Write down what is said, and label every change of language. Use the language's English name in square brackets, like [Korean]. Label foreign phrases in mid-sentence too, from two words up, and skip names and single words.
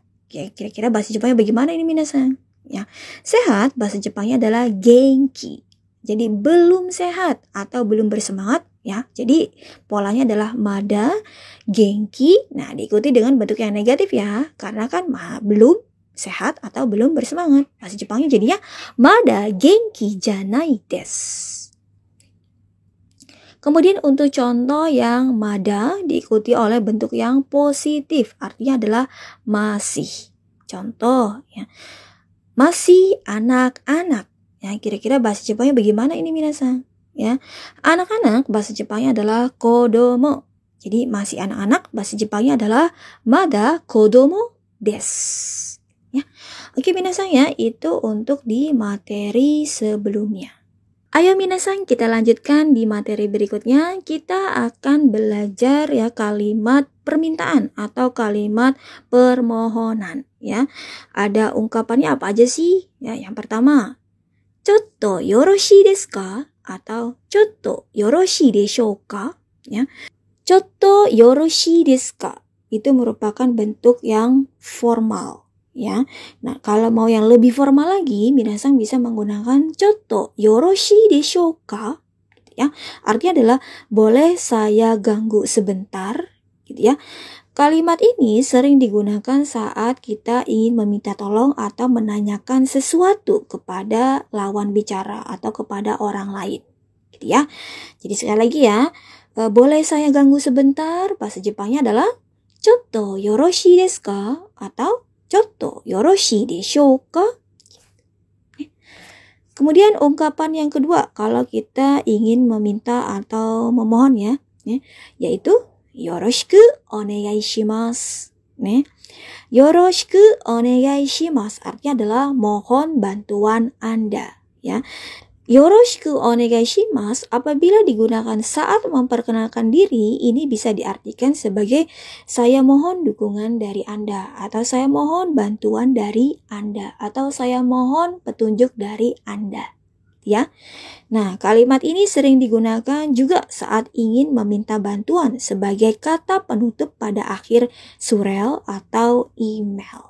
[Indonesian] Ya, kira-kira bahasa Jepangnya bagaimana ini minasan? Ya, sehat bahasa Jepangnya adalah genki. Jadi belum sehat atau belum bersemangat ya. Jadi polanya adalah [Japanese] まだ、元気. [Indonesian] Nah, diikuti dengan bentuk yang negatif ya. Karena kan belum sehat atau belum bersemangat. Bahasa Jepangnya jadinya [Japanese] まだ元気じゃないです. [Indonesian] Kemudian untuk contoh yang mada diikuti oleh bentuk yang positif, artinya adalah masih. Contoh ya. Masih anak-anak. Ya, kira-kira bahasa Jepangnya bagaimana ini minasan? Ya. Anak-anak bahasa Jepangnya adalah kodomo. Jadi masih anak-anak bahasa Jepangnya adalah [Japanese] まだ子供です. [Indonesian] Ya. Oke minasan ya, itu untuk di materi sebelumnya. Ayo minasan, kita lanjutkan di materi berikutnya. Kita akan belajar ya kalimat permintaan atau kalimat permohonan ya. Ada ungkapannya apa aja sih? Ya, yang pertama, [Japanese] ちょっとよろしいですか? Atau ちょっとよろしいでしょうか? Ya. ちょっとよろしいですか? [Indonesian] Itu merupakan bentuk yang formal. Ya, nah kalau mau yang lebih formal lagi, minasan bisa menggunakan [Japanese] ちょっとよろしいでしょうか? [Indonesian] Ya, artinya adalah boleh saya ganggu sebentar, gitu ya. Kalimat ini sering digunakan saat kita ingin meminta tolong atau menanyakan sesuatu kepada lawan bicara atau kepada orang lain, gitu ya. Jadi sekali lagi ya, boleh saya ganggu sebentar, bahasa Jepangnya adalah [Japanese] ちょっとよろしいですか? Atau ちょっとよろしいでしょうか? [Indonesian] Kemudian ungkapan yang kedua kalau kita ingin meminta atau memohon ya, yaitu [Japanese] よろしくお願いします. よろしくお願いします [Indonesian] artinya adalah mohon bantuan Anda ya. [Japanese] よろしくお願いします [Indonesian] apabila digunakan saat memperkenalkan diri, ini bisa diartikan sebagai saya mohon dukungan dari Anda, atau saya mohon bantuan dari Anda, atau saya mohon petunjuk dari Anda. Ya. Nah, kalimat ini sering digunakan juga saat ingin meminta bantuan sebagai kata penutup pada akhir surel atau email.